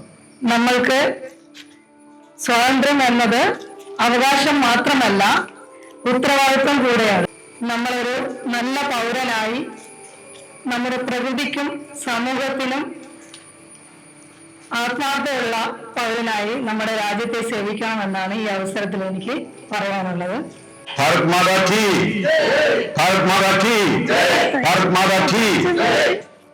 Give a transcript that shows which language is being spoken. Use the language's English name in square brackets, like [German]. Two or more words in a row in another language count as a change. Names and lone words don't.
[Malayalam] നമ്മൾക്ക് സ്വാതന്ത്ര്യം എന്നത് അവകാശം മാത്രമല്ല, ഉത്തരവാദിത്വം കൂടെയാണ്. നമ്മളൊരു നല്ല പൗരനായി നമ്മുടെ പ്രകൃതിക്കും സമൂഹത്തിനും ആത്മാർത്ഥതയുള്ള പൗരനായി നമ്മുടെ രാജ്യത്തെ സേവിക്കണമെന്നാണ് ഈ അവസരത്തിൽ എനിക്ക് പറയാനുള്ളത്. [Hindi] भारत माता की, भारत माता की, भारत माता की।